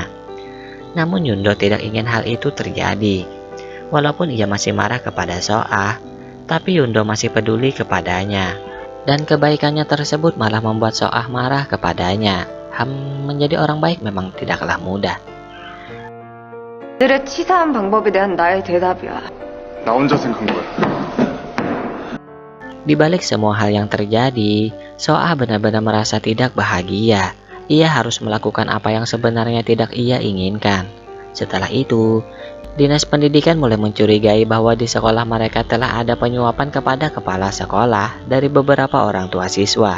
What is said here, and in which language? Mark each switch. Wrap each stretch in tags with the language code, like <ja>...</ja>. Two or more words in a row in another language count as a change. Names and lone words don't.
<id>Namun Yundo tidak ingin hal itu terjadi. Walaupun ia masih marah kepada Soah, tapi Yundo masih peduli kepadanya. Dan kebaikannya tersebut malah membuat Soah marah kepadanya. Menjadi orang baik memang tidaklah mudah.</id> <ko>들의 치사한 방법에 대한 나의 대답이야. 나 혼자 생각한 거야.</ko> <id>Di balik semua hal yang terjadi, Soah benar-benar merasa tidak bahagia. Ia harus melakukan apa yang sebenarnya tidak ia inginkan. Setelah itu, Dinas Pendidikan mulai mencurigai bahwa di sekolah mereka telah ada penyuapan kepada kepala sekolah dari beberapa orang tua siswa.</id>